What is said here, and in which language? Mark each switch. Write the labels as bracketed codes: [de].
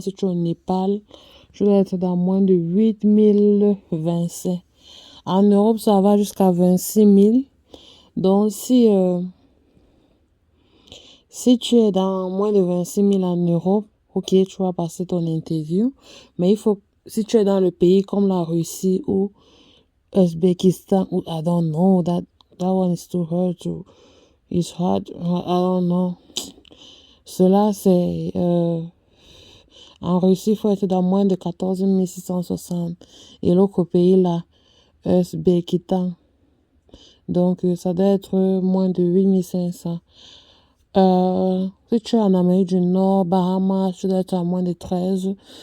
[fr] Si tu es au Népal, tu dois être dans moins de 8 025. En Europe, ça va jusqu'à 26 000. Donc, si tu es dans moins de 26 000 en Europe, ok, tu vas passer ton interview. Mais si tu es dans le pays comme la Russie ou Uzbekistan, ou [en] I don't know, that one is too hard it's hard, I don't know. [fr] Cela, c'est, en Russie, il faut être dans moins de 14 660. Et l'autre pays, là, Uzbekistan. Donc, ça doit être moins de 8 500. Si tu es en Amérique du Nord, Bahamas, tu dois être à moins de 13.